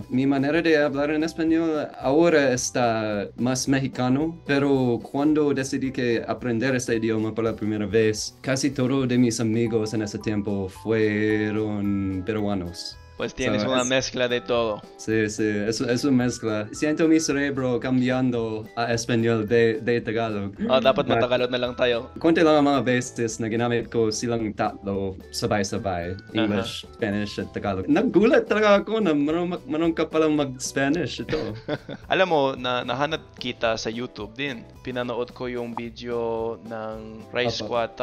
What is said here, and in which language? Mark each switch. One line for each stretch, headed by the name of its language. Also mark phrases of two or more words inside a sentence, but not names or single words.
Spanish: Mi manera de hablar en español ahora está más mexicano, pero cuando decidí que aprender este idioma por la primera vez, casi todos de mis amigos en ese tiempo fueron peruanos. Pues tienes una mezcla de todo. Sí, es una mezcla. Siento mi cerebro cambiando a español de Tagalog.
Filipino: Dapat matagalog na lang tayo. Konti lang ang mga beses na ginamit ko silang tatlo sabay-sabay.
English: English, Spanish
Filipino: at Tagalog. Nagulat talaga ako na marunong ka palang mag-Spanish ito. Alam mo, nahanap kita sa YouTube din. Pinanood ko yung video ng Rice Squad.